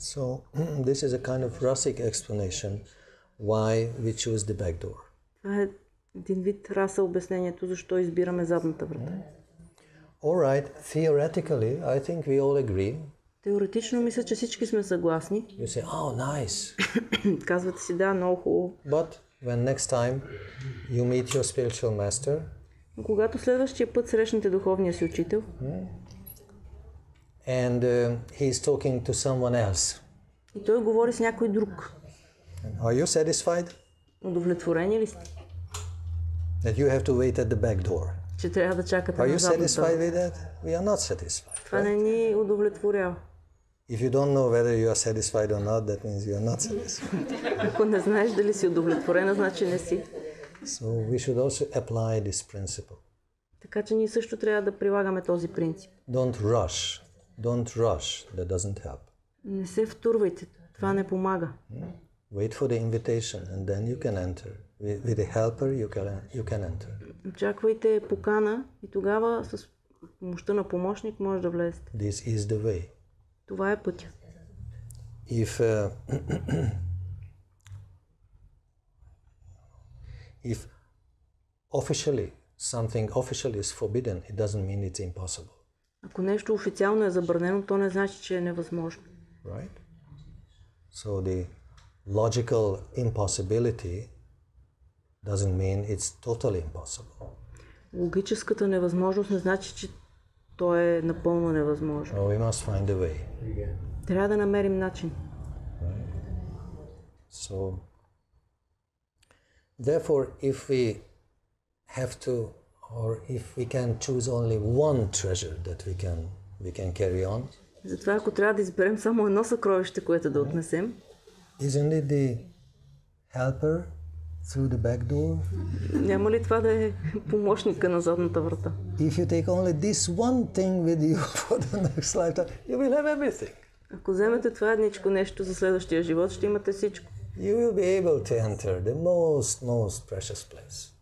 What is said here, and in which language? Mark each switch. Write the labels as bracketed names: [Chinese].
[English] So this is a kind of rasic explanation why we choose the back door. [Bulgarian] Това е един вид раса обяснението защо избираме задната врата. [English] All right, theoretically, I think we all agree. [Bulgarian] Теоретично мисля, че всички сме съгласни. [English] You say, oh, nice. [Bulgarian] Казвате си, да, много хубаво. [English] But when next time you meet your spiritual master, [Bulgarian] Но когато следващия път срещнете духовния си учител, [English] and he is talking to someone else, [Bulgarian] и той говори с някой друг, [English] are you satisfied [Bulgarian] удовлетворени ли сте? [English] that you have to wait at the back door? [Bulgarian] Че трябва да чакате [English] Are you [Bulgarian] на задната [English] satisfied [Bulgarian] врата. [English] with that? We are not satisfied. [Bulgarian] Това не ни удовлетворява. [English] If you don't know whether you are satisfied or not, that means you are not satisfied. [Bulgarian] Ако не знаеш дали си удовлетворена, значи не си. [English] So we should also apply this principle. [Bulgarian] Така че ние също трябва да прилагаме този принцип. [English] Don't rush. Don't rush. That doesn't help. [Bulgarian] Не се втурвайте. Това не помага. [English] Wait for the invitation and then you can enter. With a helper you can enter. [Bulgarian] Очаквайте покана и тогава с помощта на помощник може да влезете. [English] This is the way. [Bulgarian] Това е пътя. [English] If officially something officially is forbidden, it doesn't mean it's impossible. [Bulgarian] Ако нещо официално е забранено, то не значи, че е невъзможно. [English] Right? So the logical impossibility doesn't mean it's totally impossible. [Bulgarian] Логическата невъзможност не значи, че то е напълно невъзможно. [English] No, we must find a way. [Bulgarian] Трябва да намерим начин. [English] So, therefore, if we have to, or if we can choose only one treasure that we can carry on, [Bulgarian] Затова ако трябва да изберем само едно съкровище, което да отнесем, [English] isn't it the helper through the back door? [Bulgarian] няма ли това да е помощника на задната врата? [English] If you take only this one thing with you for the next lifetime, you will have everything. [Bulgarian] Ако вземете това едничко нещо за следващия живот, ще имате всичко. [English] you will be able to enter the most precious place.